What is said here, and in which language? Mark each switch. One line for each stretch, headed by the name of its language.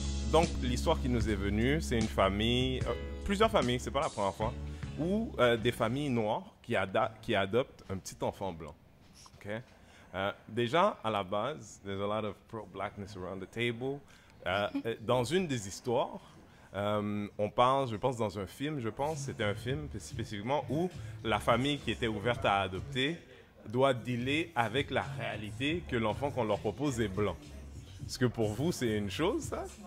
French: Donc, l'histoire qui nous est venue, c'est une famille, plusieurs familles, c'est pas la première fois, où des familles noires qui adoptent un petit enfant blanc. OK? Déjà, à la base,
English: there's a lot of pro-blackness around the table.
French: Dans une des histoires, on parle, je pense, dans un film, c'était un film spécifiquement où la famille qui était ouverte à adopter doit dealer avec la réalité que l'enfant qu'on leur propose est blanc. Est-ce que pour vous, c'est une chose, ça?